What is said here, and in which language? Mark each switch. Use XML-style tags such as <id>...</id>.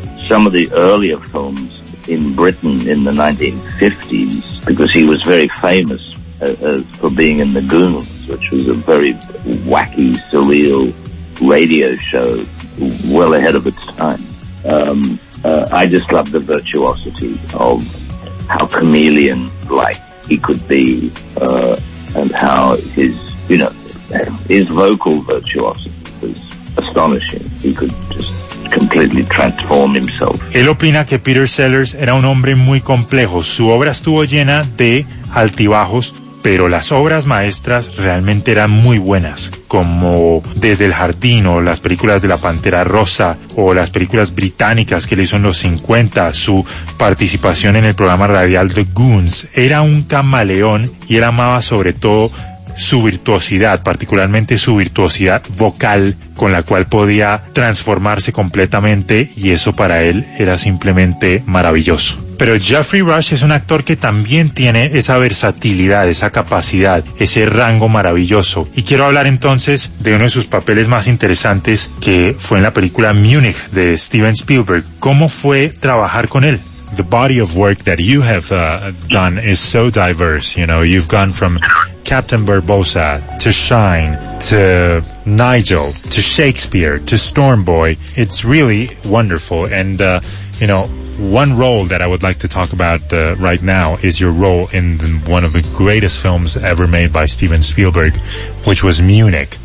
<en>some of the earlier films in Britain in the 1950s, because he was very famous for being in The Goons, which was a very wacky, surreal radio show well ahead of its time. I just love the virtuosity of how chameleon-like he could be, and how his vocal virtuosity was astonishing. He could just completely transform himself.</en> <es>Él opina que Peter Sellers era un hombre muy complejo. Su obra estuvo llena de altibajos, pero las obras maestras realmente eran muy buenas, como Desde el Jardín o las películas de La Pantera Rosa o las películas británicas que él hizo en los 50, su participación en el programa radial The Goons. Era un camaleón y él amaba sobre todo su virtuosidad, particularmente su virtuosidad vocal, con la cual podía transformarse completamente, y eso para él era simplemente maravilloso. Pero Jeffrey Rush es un actor que también tiene esa versatilidad, esa capacidad, ese rango maravilloso. Y quiero hablar entonces de uno de sus papeles más interesantes, que fue en la película Munich de Steven Spielberg. ¿Cómo fue trabajar con él?</es> <en>The body of work that you have done is so diverse. You know, you've gone from Captain Barbossa to Shine to Nigel to Shakespeare to Storm Boy. It's really wonderful. And, you know, one role that I would like to talk about right now is your role in one of the greatest films ever made by Steven Spielberg, which was Munich.</en>